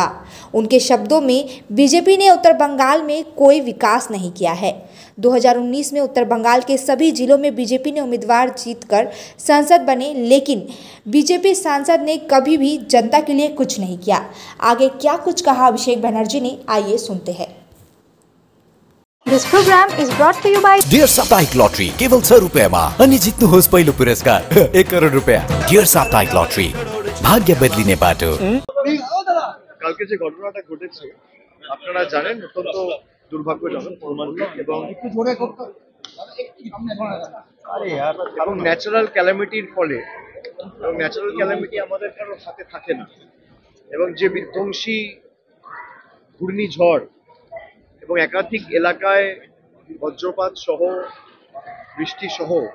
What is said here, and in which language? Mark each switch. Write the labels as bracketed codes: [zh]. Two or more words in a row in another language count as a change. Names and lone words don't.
[hi] उनके शब्दों में बीजेपी ने उत्तर बंगाल में कोई विकास नहीं किया है। 2019 में उत्तर बंगाल के सभी जिलों में बीजेपी ने उम्मीदवार जीतकर सांसद बने, लेकिन बीजेपी सांसद ने कभी भी जनता के लिए कुछ नहीं किया। आगे क्या कुछ कहा अभिषेक बनर्जी ने, आइए सुनते हैं। [en] This program is brought to you by [ne] डियर साप्ताहिक लॉटरी केवल 6 रुपैयाँमा अनि जित्नुहोस् पहिलो पुरस्कार 1 करोड रुपैयाँ। डियर साप्ताहिक लॉटरी भाग्य बदलिने बाटो। [bn] কালকে যে ঘটনাটা ঘটেছে আপনারা জানেন অত্যন্ত দুর্ভাগ্যজনক এবং [en] natural calamity [bn] ফলে এবং [en] natural calamity [bn] আমাদের কারো হাতে থাকে না এবং যে বিধ্বংসী ঘূর্ণিঝড় এবং একাধিক এলাকায় বজ্রপাত সহ বৃষ্টি সহ